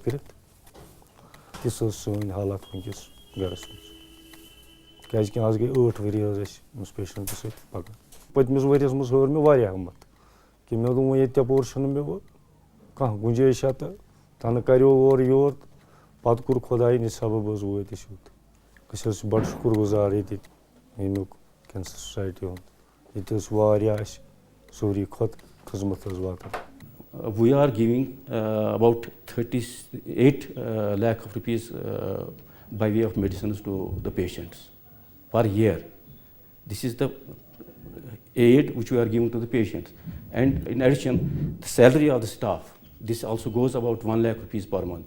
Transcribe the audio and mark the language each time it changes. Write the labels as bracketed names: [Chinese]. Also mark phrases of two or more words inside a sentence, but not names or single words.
[Kashmiri] کٔرِتھ تِژھ ٲس سٲنۍ حالات وٕنکٮ۪س گرس منٛز کیٛازِکہِ آز گٔے 8 ؤری حظ اَسہِ أمِس پیشنٛٹَس سۭتۍ پَکان پٔتمِس ؤریَس منٛز ہٲر مےٚ واریاہ ہمت کہِ مےٚ دوٚپ وۄنۍ ییٚتہِ اَپور چھُنہٕ مےٚ وۄنۍ کانٛہہ گُنجٲیشا تہٕ تَنہٕ کَریو اورٕ یور پَتہٕ کوٚر خۄداین یہِ سبب حظ وٲتۍ أسۍ یوٚت أسۍ حظ چھِ بَڑٕ شُکُر گُزار ییٚتِکۍ ییٚمیُک کینسر سوسایٹی ہُنٛد ییٚتہِ حظ واریاہ اَسہِ سورُے کھۄتہٕ خدمت حظ واتان. [English] We are giving about 38 lakh of rupees by way of medicines to the patients per year. This is the aid which we are giving to the patients, and in addition the salary of the staff, this also goes about 1 lakh rupees per month.